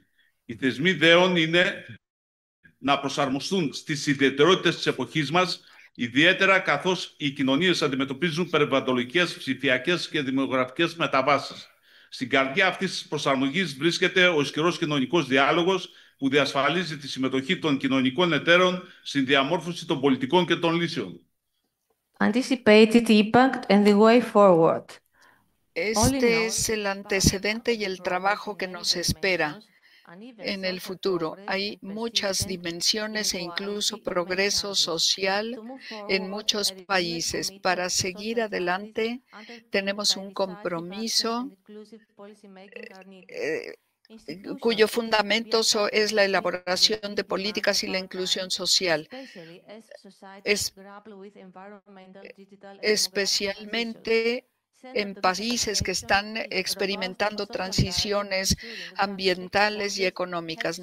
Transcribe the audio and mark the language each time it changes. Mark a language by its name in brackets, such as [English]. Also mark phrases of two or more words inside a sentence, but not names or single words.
[Greek] Οι θεσμοί δέον είναι να προσαρμοστούν στις ιδιαιτερότητες της εποχής μας, ιδιαίτερα καθώς οι κοινωνίες αντιμετωπίζουν περιβαλλοντικές, ψηφιακές και δημογραφικές μεταβάσεις. Στην καρδιά αυτής της προσαρμογής βρίσκεται ο ισχυρός κοινωνικός διάλογος που διασφαλίζει τη συμμετοχή των κοινωνικών εταίρων στην διαμόρφωση των πολιτικών και των λύσεων. [English] Anticipated impact and the way forward. [Spanish] Este es el antecedente y el trabajo que nos espera en el futuro. Hay muchas dimensiones e incluso progreso social en muchos países. Para seguir adelante, tenemos un compromiso cuyo fundamento es la elaboración de políticas y la inclusión social, especialmente en países que están experimentando transiciones ambientales y económicas.